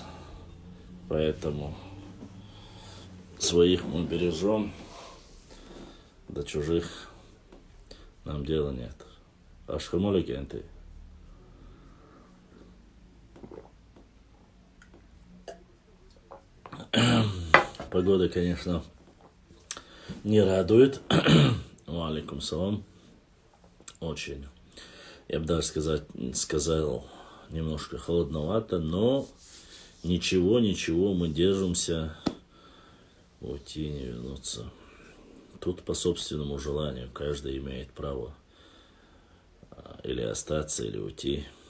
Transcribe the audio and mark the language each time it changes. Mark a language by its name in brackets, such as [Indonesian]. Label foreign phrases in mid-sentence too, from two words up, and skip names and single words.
[Russian] Поэтому своих мы бережем, до чужих нам дела нет. Ашхамолики анты. Погода, конечно, не радует. [Arabic] وعليكم السلام. [Russian] Очень. Я бы даже сказал, немножко холодновато, но ничего, мы держимся. Уйти, не вернуться. Тут по собственному желанию. Каждый имеет право или остаться, или уйти.